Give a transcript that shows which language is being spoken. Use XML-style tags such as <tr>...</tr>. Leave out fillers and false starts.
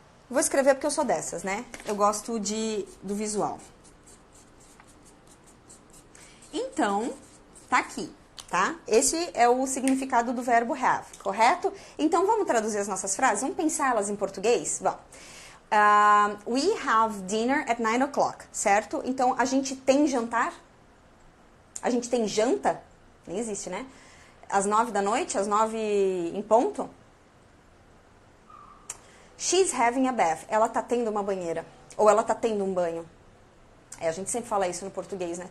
<pt>Vou escrever porque eu sou dessas, né? Eu gosto do visual. Então, tá aqui, tá? Esse é o significado do verbo have, correto? Então, vamos traduzir as nossas frases? Vamos pensar elas em português?</pt> <en>Bom, we have dinner at 9 o'clock, certo?</en> <pt>Então, a gente tem jantar? A gente tem janta? Nem existe, né? Às 9 da noite? Às 9 em ponto?</pt> <en>She's having a bath.</en> <pt>Ela tá tendo uma banheira. Ou ela tá tendo um banho. A gente sempre fala isso no português, né?</pt>